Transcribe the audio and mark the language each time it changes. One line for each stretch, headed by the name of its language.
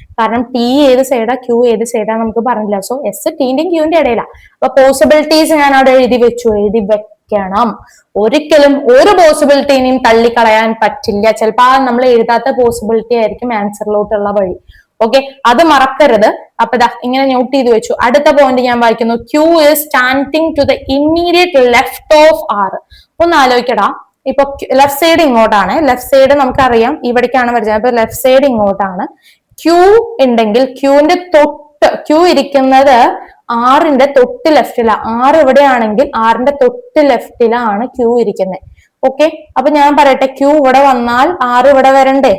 Malayalam: കാരണം ടി ഏത് സൈഡാ ക്യൂ ഏത് സൈഡാ നമുക്ക് പറഞ്ഞില്ല. So S ടീന്റെയും ക്യൂവിന്റെ ഇടയിലാ. അപ്പൊ പോസിബിലിറ്റീസ് ഞാൻ അവിടെ എഴുതി വെക്കണം. ഒരിക്കലും ഒരു പോസിബിലിറ്റിനെയും തള്ളിക്കളയാൻ പറ്റില്ല. ചിലപ്പോ നമ്മൾ എഴുതാത്ത പോസിബിലിറ്റി ആയിരിക്കും ആൻസറിലോട്ടുള്ള വഴി. ഓക്കെ, അത് മറക്കരുത്. അപ്പൊ ഇങ്ങനെ നോട്ട് ചെയ്ത് വെച്ചു. അടുത്ത പോയിന്റ് ഞാൻ വായിക്കുന്നു.
English: Q is standing to the immediate left of R.
Malayalam: ഒന്ന് ആലോചിക്കടാ. ഇപ്പൊ ലെഫ്റ്റ് സൈഡ് ഇങ്ങോട്ടാണ്. ലെഫ്റ്റ് സൈഡ് നമുക്കറിയാം ഇവിടേക്കാണ് വരുന്നത്. അപ്പൊ ലെഫ്റ്റ് സൈഡ് ഇങ്ങോട്ടാണ്. Q ഉണ്ടെങ്കിൽ Q ഇരിക്കുന്നത് ആറിന്റെ തൊട്ട് ലെഫ്റ്റിലാണ്. ആറ് ഇവിടെയാണെങ്കിൽ ആറിന്റെ തൊട്ട് ലെഫ്റ്റിലാണ് Q ഇരിക്കുന്നത്. ഓക്കെ, അപ്പൊ ഞാൻ പറയട്ടെ, ക്യൂ ഇവിടെ വന്നാൽ ആറ് ഇവിടെ വരണ്ടേ?